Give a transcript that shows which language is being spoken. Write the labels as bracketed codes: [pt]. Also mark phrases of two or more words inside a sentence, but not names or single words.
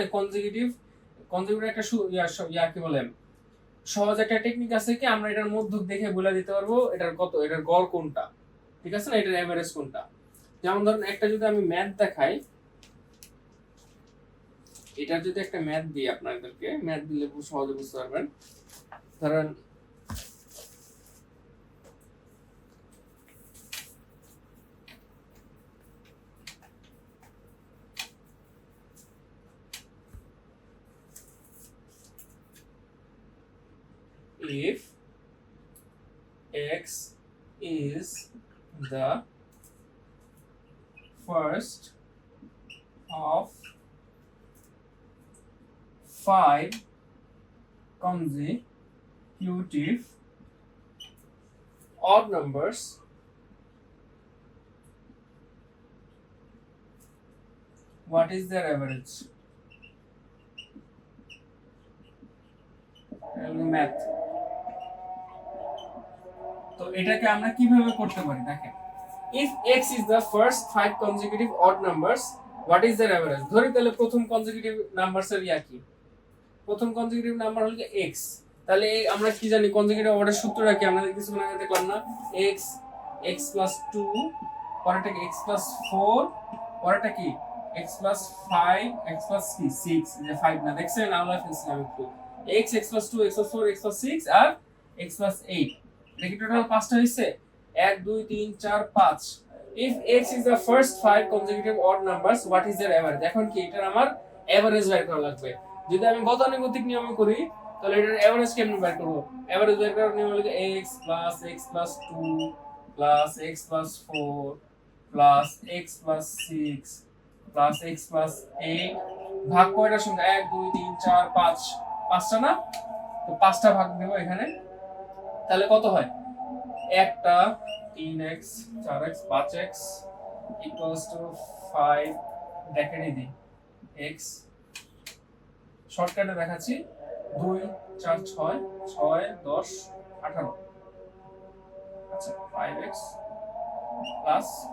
[bn] কনজিকিউটিভ একটা ইয়া কি বলে সহজ একটা টেকনিক আছে, কি আমরা এটার মধ্যক দেখে বলে দিতে পারবো এটার কত, এটার গড় কোনটা, ঠিক আছে না, এটার এভারেজ কোনটা। যেমন ধরুন একটা যদি আমি ম্যাথ দেখাই, এটা যদি একটা ম্যাথ দিই আপনাদেরকে, ম্যাথ দিলে খুব সহজে বুঝতে পারবেন। ধরেন if [en] x is the first of 5 consecutive odd numbers, what is their average? [bn] ম্যাথ। তো এটাকে আমরা কিভাবে করতে পারি দেখেন, [en] if x is the first 5 consecutive odd numbers, what is their average? [bn] ধরি তাহলে প্রথম কনজিকিউটিভ নাম্বারস এর ইয়া কি, প্রথম কনজিকিউটিভ নাম্বার হলো x, তাহলে আমরা কি জানি কনজিকিউটিভ অর্ডার সূত্রটা কি, আমরা কিছুক্ষণ আগে দেখলাম না, x x + 2, পরেরটা কি x + 4, পরেরটা কি [en] x plus 5 x plus 6 [bn] যে 5 না দেখছেন আমরা ফেলছিলাম একটু [en] x x plus 2 x plus 4 x plus 6 [bn] আর [en] x plus 8 [bn] এটা কি টোটাল 5টা হইছে 1 2 3 [en] 4 5 if x is the first 5 consecutive odd numbers what is their average [bn] এখন কি এটার আমার এভারেজ বের করা লাগবে যদি আমি গতানুগতিক নিয়মে করি তাহলে এটার এভারেজ কেমনে বের করব এভারেজ বের করার নিয়ম হলো x [en] plus 2 plus x plus 4 plus x plus 6 plus x plus [bn] 8 ভাগ কয়টার সঙ্গে 1 2 3 4 5 পাঁচটা না তো পাঁচটা ভাগ দেব এখানে তাহলে কত হয় একটা 3x 4x 5x [en] equals to [bn] 5 ব্র্যাকেটে দিই x শর্টকাটে দেখাচ্ছি 2 4 6 6 10 18 আচ্ছা 5x প্লাস